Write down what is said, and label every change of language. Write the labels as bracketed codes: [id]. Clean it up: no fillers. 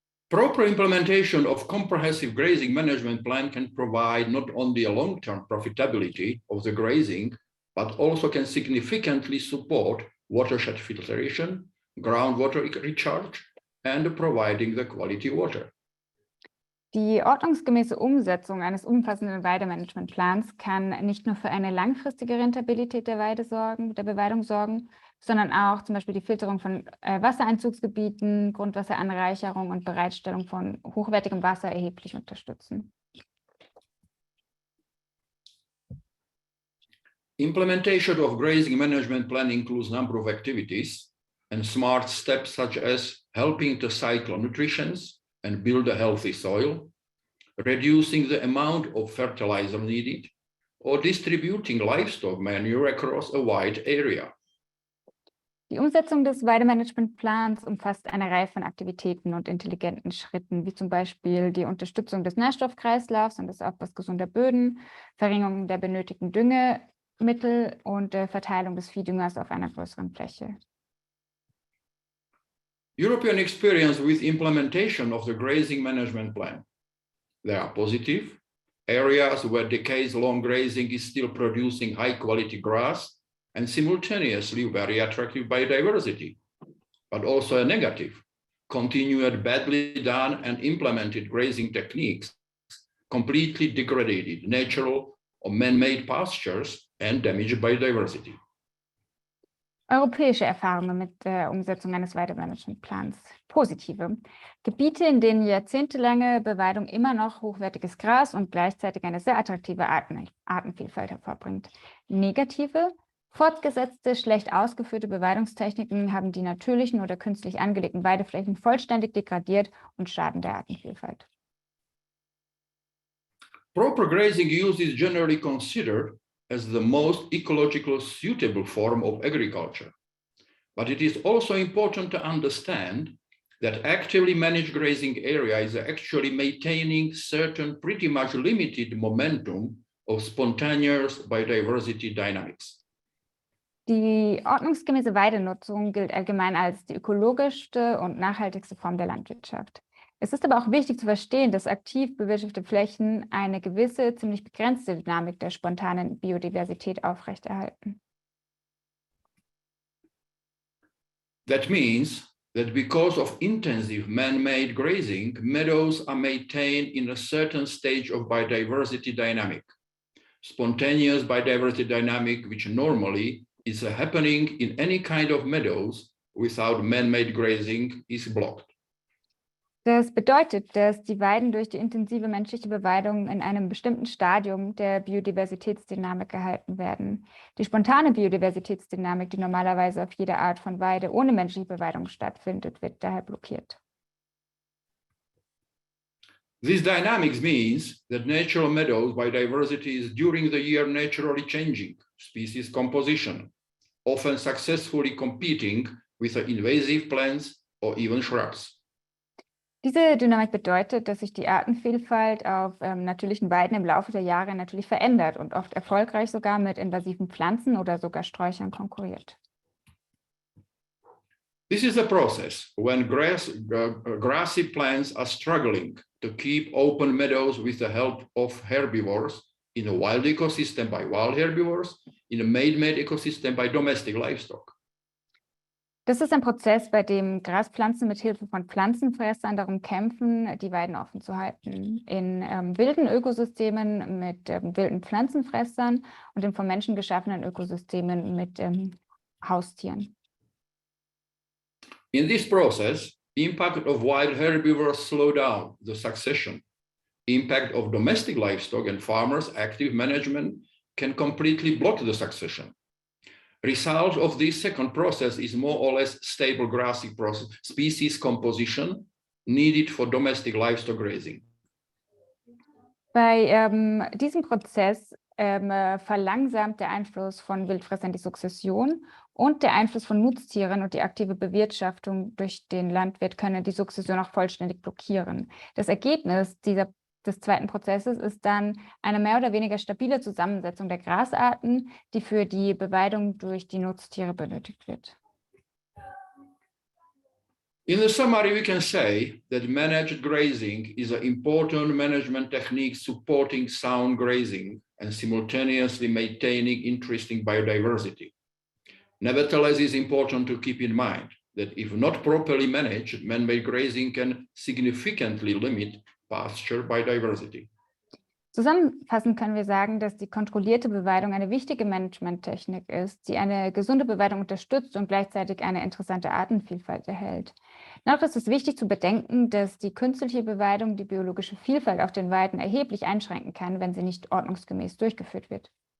[en] Proper implementation of comprehensive grazing management plan can provide not only a long-term profitability of the grazing, but also can significantly support watershed filtration, groundwater recharge, and providing the quality water. [de] Die ordnungsgemäße Umsetzung eines umfassenden Weidemanagementplans kann nicht nur für eine langfristige Rentabilität der Beweidung sorgen, sondern auch zum Beispiel die Filterung von Wassereinzugsgebieten, Grundwasseranreicherung und Bereitstellung von hochwertigem Wasser erheblich unterstützen. [en] Implementation of grazing management plan includes a number of activities and smart steps such as helping to cycle nutritions and build a healthy soil, reducing the amount of fertilizer needed, or distributing livestock manure across a wide area. [de] Die Umsetzung des Weidemanagementplans umfasst eine Reihe von Aktivitäten und intelligenten Schritten, wie zum Beispiel die Unterstützung des Nährstoffkreislaufs und des Aufbaus gesunder Böden, Verringerung der benötigten Düngemittel und Verteilung des Viehdüngers auf einer größeren Fläche. [en] European experience with implementation of the grazing management plan. There are positive areas where decades-long grazing is still producing high-quality grass and simultaneously very attractive biodiversity, but also a negative, continued badly done and implemented grazing techniques completely degraded natural or man-made pastures and damaged biodiversity. [de] Europäische Erfahrungen mit der Umsetzung eines Weidemanagementplans. Positive. Gebiete, in denen jahrzehntelange Beweidung immer noch hochwertiges Gras und gleichzeitig eine sehr attraktive Artenvielfalt hervorbringt. Negative. Fortgesetzte, schlecht ausgeführte Beweidungstechniken haben die natürlichen oder künstlich angelegten Weideflächen vollständig degradiert und schaden der Artenvielfalt. [en] Proper grazing use is generally considered as the most ecologically suitable form of agriculture. But it is also important to understand that actively managed grazing area is actually maintaining certain pretty much limited momentum of spontaneous biodiversity dynamics. [de] Die ordnungsgemäße Weidenutzung gilt allgemein als die ökologischste und nachhaltigste Form der Landwirtschaft. Es ist aber auch wichtig zu verstehen, dass aktiv bewirtschaftete Flächen eine gewisse, ziemlich begrenzte Dynamik der spontanen Biodiversität aufrechterhalten. [en] That means that because of intensive man-made grazing, meadows are maintained in a certain stage of biodiversity dynamic. Spontaneous biodiversity dynamic, which normally is happening in any kind of meadows without man-made grazing, is blocked. [de] Das bedeutet, dass die Weiden durch die intensive menschliche Beweidung in einem bestimmten Stadium der Biodiversitätsdynamik gehalten werden. Die spontane Biodiversitätsdynamik, die normalerweise auf jeder Art von Weide ohne menschliche Beweidung stattfindet, wird daher blockiert. [en] This dynamics means that natural meadows biodiversity is during the year naturally changing species composition, often successfully competing with invasive plants or even shrubs. [de] Diese Dynamik bedeutet, dass sich die Artenvielfalt auf natürlichen Weiden im Laufe der Jahre natürlich verändert und oft erfolgreich sogar mit invasiven Pflanzen oder sogar Sträuchern konkurriert. [en] This is a process when grassy plants are struggling to keep open meadows with the help of herbivores in a wild ecosystem by wild herbivores, in a man-made ecosystem by domestic livestock. [de] Das ist ein Prozess, bei dem Graspflanzen mit Hilfe von Pflanzenfressern darum kämpfen, die Weiden offen zu halten. In wilden Ökosystemen mit wilden Pflanzenfressern und in von Menschen geschaffenen Ökosystemen mit Haustieren. [en] In this process, impact of wild herbivores slow down the succession. Impact of domestic livestock and farmers' active management can completely block the succession. Result of this second process is more or less stable grassy process, species composition needed for domestic livestock grazing. [de] Bei diesem Prozess verlangsamt der Einfluss von Wildfressern die Sukzession und der Einfluss von Nutztieren und die aktive Bewirtschaftung durch den Landwirt können die Sukzession auch vollständig blockieren. Das Ergebnis des zweiten Prozesses ist dann eine mehr oder weniger stabile Zusammensetzung der Grasarten, die für die Beweidung durch die Nutztiere benötigt wird. [en] In the summary, we can say that managed grazing is an important management technique supporting sound grazing and simultaneously maintaining interesting biodiversity. Nevertheless, it's important to keep in mind that if not properly managed, man-made grazing can significantly limit pasture biodiversity. [de] Zusammenfassend können wir sagen, dass die kontrollierte Beweidung eine wichtige Managementtechnik ist, die eine gesunde Beweidung unterstützt und gleichzeitig eine interessante Artenvielfalt erhält. Noch ist es wichtig zu bedenken, dass die künstliche Beweidung die biologische Vielfalt auf den Weiden erheblich einschränken kann, wenn sie nicht ordnungsgemäß durchgeführt wird.